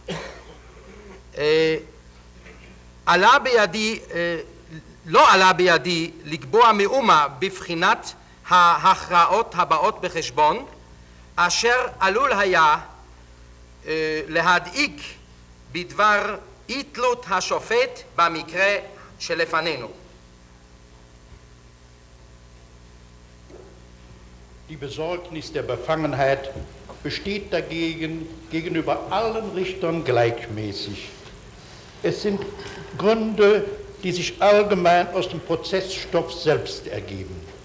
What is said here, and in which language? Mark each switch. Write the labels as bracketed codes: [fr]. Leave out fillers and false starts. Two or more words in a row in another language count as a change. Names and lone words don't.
[he] לא עלה בידי לקבוע מאומה בבחינת ההכרעות הבאות בחשבון, אשר עלול היה להדאיג בדבר אי תלות השופט במקרה שלפנינו. [de] Die Besorgnis der Befangenheit besteht dagegen gegenüber allen Richtern gleichmäßig. Es sind Gründe, die sich allgemein aus dem Prozessstoff selbst ergeben.